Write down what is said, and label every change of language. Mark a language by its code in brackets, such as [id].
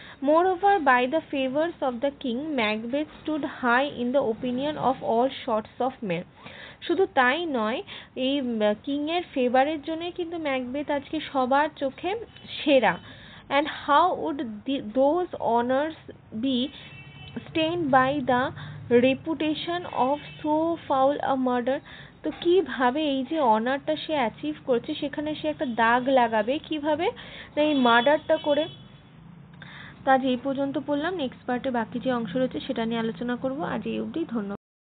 [en] Moreover, by the favors of the king, Macbeth stood high in the opinion of all sorts of men. [bn] শুধু তাই নয়, এই কিংয়ের ফেভারের জন্যই কিন্তু ম্যাকবেথ আজকে সবার চোখে সেরা। [en] And how would those honours be stained by the reputation of so foul a murder? [bn] তো কিভাবে এই যে অনারটা সে অ্যাচিভ করছে সেখানে সে একটা দাগ লাগাবে কিভাবে, না এই মার্ডারটা করে। তো আজ এই পর্যন্ত পড়লাম, নেক্সট পার্টে বাকি যে অংশ রয়েছে সেটা নিয়ে আলোচনা করব। আজ এই অবধি, ধন্যবাদ।